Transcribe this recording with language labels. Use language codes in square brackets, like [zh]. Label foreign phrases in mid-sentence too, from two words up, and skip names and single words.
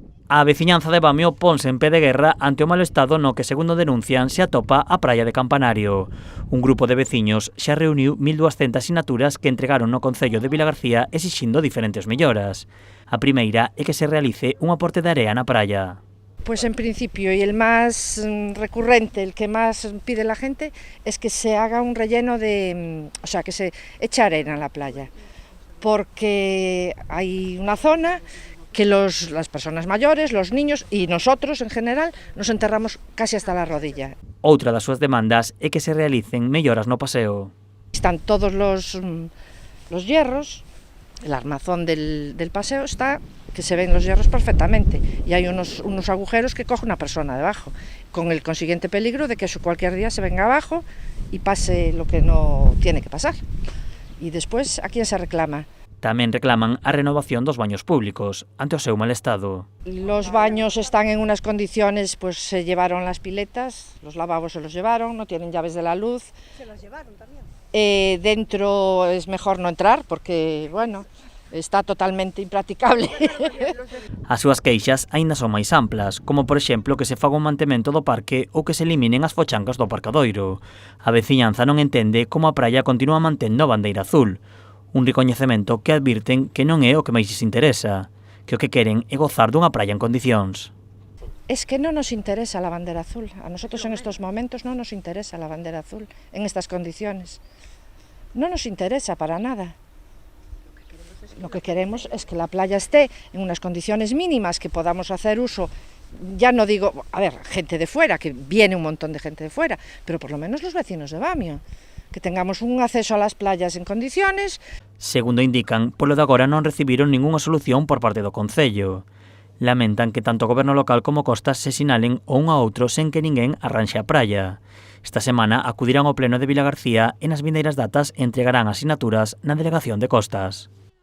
[gl] A veciñanza de Bamio ponse en pé de guerra ante o mal estado no que, segundo denuncian, se atopa a praia de Campanario. Un grupo de veciños xa reuniu 1.200 sinaturas que entregaron no Concello de Vilagarcía exixindo diferentes melloras. A primeira é que se realice un aporte de area na praia. [es] Pues en principio, y el más recurrente, el que más pide la gente, es que se haga un relleno o sea, que se eche arena en la playa, porque hay una zona que las personas mayores, los niños y nosotros en general nos enterramos casi hasta la rodilla. [gl] Outra das súas demandas é que se realicen melloras no paseo. [es] Están todos los hierros, el armazón del paseo está, que se ven los hierros perfectamente, y hay unos agujeros que coge una persona debajo, con el consiguiente peligro de que eso cualquier día se venga abajo y pase lo que no tiene que pasar. Y después, ¿a quién se reclama? [gl] Tamén reclaman a renovación dos baños públicos, ante o seu mal estado. [es] Los baños están en unas condiciones, pues se llevaron las piletas, los lavabos se los llevaron, no tienen llaves de la luz. Se los llevaron también. Dentro es mejor no entrar porque, bueno, está totalmente impracticable. [gl] As súas queixas aínda son máis amplas, como por exemplo que se faga un mantemento do parque ou que se eliminen as fochancas do aparcadoiro. A veciñanza non entende como a praia continúa mantendo a bandeira azul, un recoñecemento que advirten que non é o que máis lles interesa, que o que queren é gozar dunha praia en condicións. [es] Es que no nos interesa la bandera azul, a nosotros en estos momentos no nos interesa la bandera azul, en estas condiciones. No nos interesa para nada. Lo que queremos es que la playa esté en unas condiciones mínimas, que podamos hacer uso, ya no digo, a ver, gente de fuera, que viene un montón de gente de fuera, pero por lo menos los vecinos de Bamio, que tengamos un acceso a las playas en condiciones. [gl] Segundo indican, polo de agora non recibiron ningunha solución por parte do Concello. Lamentan que tanto o Goberno local como Costas se sinalen o un a outro sen que ninguén arranxe a praia. Esta semana acudirán ao pleno de Vilagarcía e nas vindeiras datas entregarán as sinaturas na delegación de Costas.